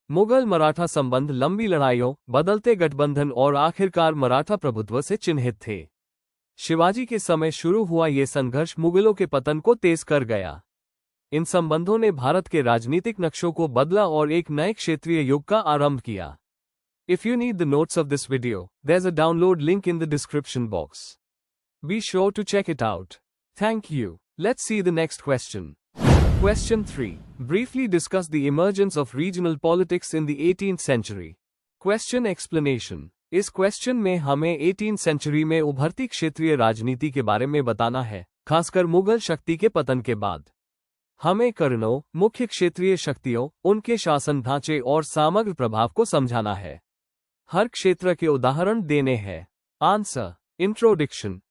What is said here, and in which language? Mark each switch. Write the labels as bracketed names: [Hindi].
[Hindi] मुगल मराठा संबंध लंबी लड़ाइयों, बदलते गठबंधन और आखिरकार मराठा प्रभुत्व से चिन्हित थे। शिवाजी के समय शुरू हुआ ये संघर्ष मुगलों के पतन को तेज कर गया। इन संबंधों ने भारत के राजनीतिक नक्शों को बदला और एक नए क्षेत्रीय युग का आरंभ किया। [English] If you need the notes of this video, there's a download link in the description box. Be sure to check it out. Thank you. Let's see the next question. Question 3. Briefly discuss the emergence of regional politics in the 18th century. Question explanation. [Hindi] इस question में हमें 18th century में उभरती क्षेत्रीय राजनीति के बारे में बताना है, खासकर मुगल शक्ति के पतन के बाद। हमें कर्णों, मुख्य क्षेत्रीय शक्तियों, उनके शासन ढांचे और समग्र प्रभाव को समझाना है। हर क्षेत्र के उदाहरण देने हैं। आंसर। इंट्रोडक्शन।